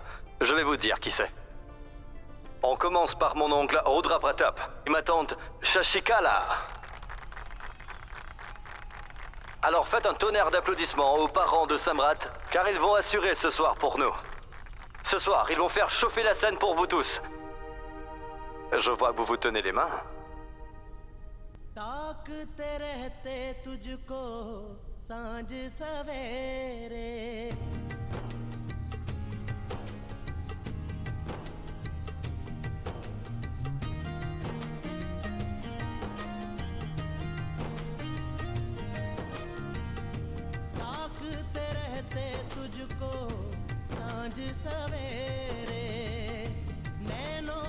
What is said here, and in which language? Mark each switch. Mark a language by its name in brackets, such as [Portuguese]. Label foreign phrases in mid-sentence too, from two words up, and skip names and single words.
[French] Je vais vous dire qui c'est. On commence par mon oncle Rudra Pratap et ma tante Shashikala. Alors faites un tonnerre d'applaudissements aux parents de Samrat, car ils vont assurer ce soir pour nous. Ce soir, ils vont faire chauffer la scène pour vous tous. Je vois que vous vous tenez les mains. [Hindi] ताकते रहते तुझको सांझ सवेरे ताकते रहते तुझको सांझ सवेरे नैनों